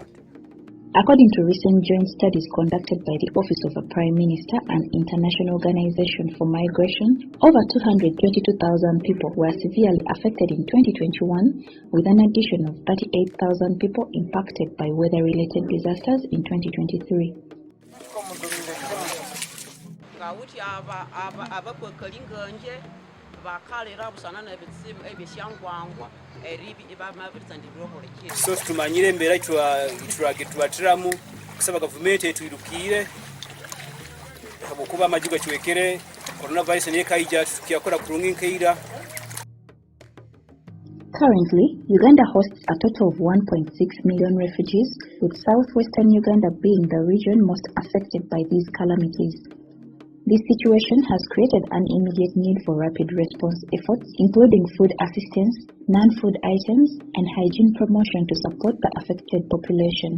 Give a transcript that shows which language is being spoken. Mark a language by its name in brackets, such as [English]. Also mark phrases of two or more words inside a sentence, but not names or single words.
[English] According to recent joint studies conducted by the Office of the Prime Minister and International Organization for Migration, over 222,000 people were severely affected in 2021, with an addition of 38,000 people impacted by weather-related disasters in 2023. [Nyankole] So tumanyire mbera tuwatiramu kusaba gavumenti etuyirukire kuba amajuga kiwekere coronavirus niye kaija tukiyakora kurungi nkeira. [English] Currently, Uganda hosts a total of 1.6 million refugees, with southwestern Uganda being the region most affected by these calamities. This situation has created an immediate need for rapid response efforts, including food assistance, non-food items, and hygiene promotion to support the affected population.